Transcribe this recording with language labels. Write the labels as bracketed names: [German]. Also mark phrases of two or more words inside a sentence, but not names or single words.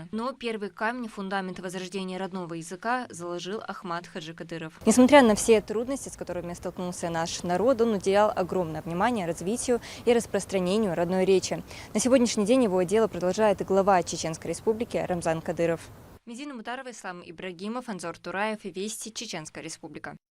[Russian] Но первый камень, фундамент возрождения родного языка заложил Ахмат Хаджи Кадыров. Несмотря на все трудности, с которыми столкнулся наш народ, он уделял огромное внимание развитию и распространению родной речи. На сегодняшний день его дело продолжает и глава Чеченской Республики Рамзан Кадыров. Медина Мутарова, Ислам Ибрагимов, Анзор Тураев и Вести, Чеченская Республика.